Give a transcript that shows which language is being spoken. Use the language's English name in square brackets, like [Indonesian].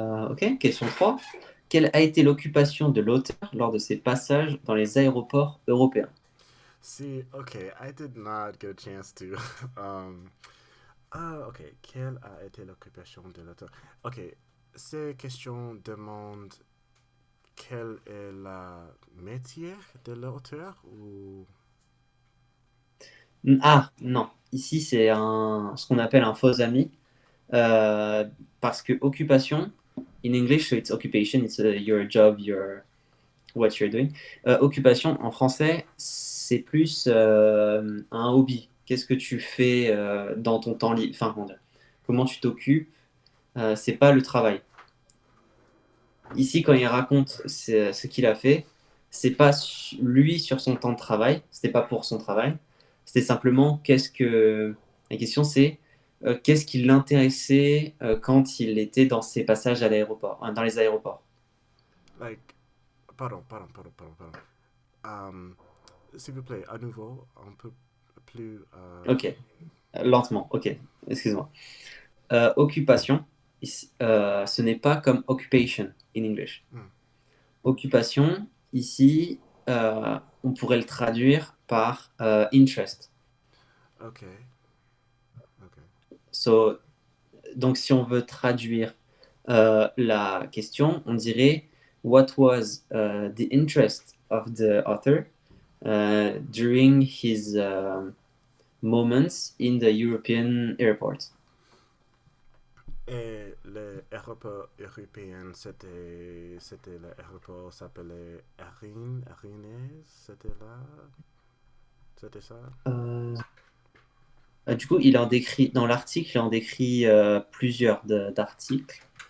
[French] Ok, question 3. Quelle a été l'occupation de l'auteur lors de ses passages dans les aéroports européens? [English] see, okay, I did not get a chance to. [French] um, ok, quelle a été l'occupation de l'auteur? Ok, ces questions demandent quel est le métier de l'auteur ou... Ah, non. Ici, c'est ce qu'on appelle un faux ami. Parce que [English] occupation, in English, so it's occupation, it's your job, what you're doing. [French] Occupation, en français, c'est plus un hobby. Qu'est-ce que tu fais dans ton temps libre? Enfin, comment tu t'occupes? C'est pas le travail. Ici, quand il raconte ce qu'il a fait, c'est pas lui sur son temps de travail, c'était pas pour son travail, c'était simplement La question c'est qu'est-ce qui l'intéressait quand il était dans ses passages à l'aéroport, dans les aéroports. [English] Like, pardon. [French] Um, S'il vous plaît, à nouveau, un peu plus... Ok, lentement, ok, excuse-moi. Occupation, ce n'est pas comme occupation [English] in English. hmm, [French] Occupation, ici, on pourrait le traduire par interest. ok, ok. [English] So, [French] donc, si on veut traduire la question, on dirait [English] What was the interest of the author during his moments in the European airport? [French] Et l'aéroport européen, c'était l'aéroport s'appelait Arines, c'était là, c'était ça? Euh, du coup, dans l'article, il en décrit plusieurs d'articles.